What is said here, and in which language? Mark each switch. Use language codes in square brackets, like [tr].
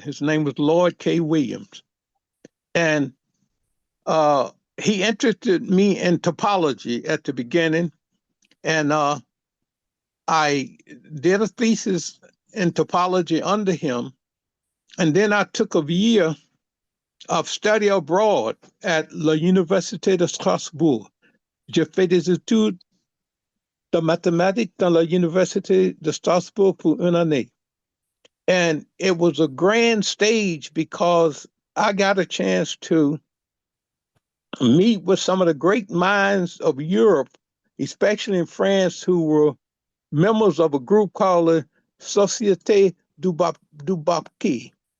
[en] His name was Lloyd K. Williams. And he interested me in topology at the beginning. And I did a thesis in topology under him. And then I took a year of study abroad at l'Université de Strasbourg. [fr] J'ai fait des études de mathématiques dans l'Université de Strasbourg pour une année. [en] And it was a grand stage because I got a chance to meet with some of the great minds of Europe, especially in France, who were members of a group called the Société du Bourbaki.